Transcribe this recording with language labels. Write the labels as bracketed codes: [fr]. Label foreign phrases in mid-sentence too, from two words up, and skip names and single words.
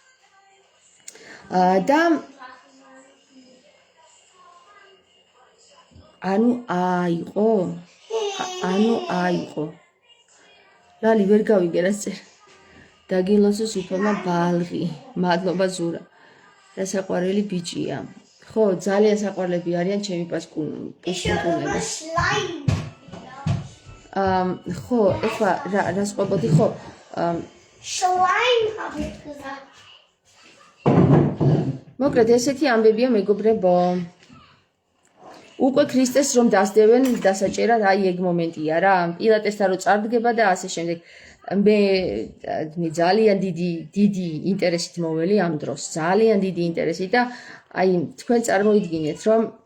[ka] და ანუ აიყო ლალი ვერ გავიგე რა წერ დაგილოცოს უფალმა ბალღი მადლობა ზურა რა საყვარელი ბიჭია ხო ძალიან საყვარლები არიან ჩემი პასკუნტუნები ხო ეხლა რა სყობოდი ხო [de] Schleim habe ich gesagt. [ka] მოკლედ ესეთი ამბებია მეგობრებო უკვე ქრისტეს რომ დასდევენ დასაჭერად აი ეგ მომენტია რა პილატესთან რო წარდგება და ასე შემდეგ მე ძალიან დიდი ინტერესით მოველი ამ დროს ძალიან დიდი ინტერესით და აი თქვენ წარმოიდგინეთ რომ